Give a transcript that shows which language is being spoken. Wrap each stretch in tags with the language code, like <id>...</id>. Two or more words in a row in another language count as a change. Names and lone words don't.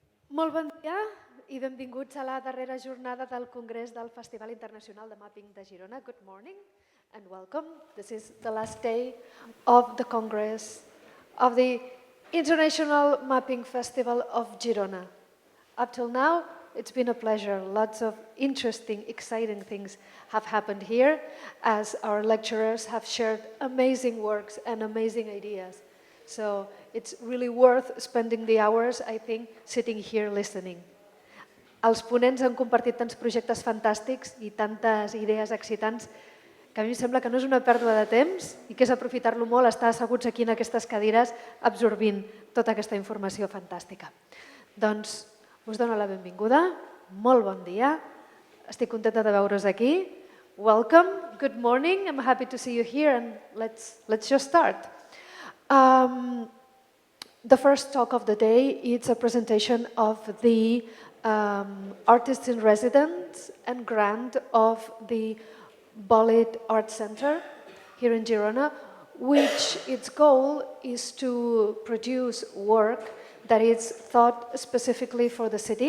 <ca>Molt bon dia i benvinguts a la darrera jornada del Congrés del Festival Internacional de Mapping de Girona.</ca> <en>Good morning and welcome. This is the last day of the Congress of the International Mapping Festival of Girona. Up till now, it's been a pleasure. Lots of interesting, exciting things have happened here as our lecturers have shared amazing works and amazing ideas. So it's really worth spending the hours, I think, sitting here listening.</en> <ca>Els ponents han compartit tants projectes fantàstics i tantes idees excitants que a mi em sembla que no és una pèrdua de temps i que és aprofitar-lo molt, estar asseguts aquí en aquestes cadires absorbint tota aquesta informació fantàstica. Doncs us dono la benvinguda, molt bon dia, estic contenta de veure's aquí.</ca> <en>Welcome, good morning, I'm happy to see you here and let's just start. The first talk of the day is a presentation of the Artists in Residence and grant of the Bolid Art Center here in Girona, which its goal is to produce work that is thought specifically for the city.</en>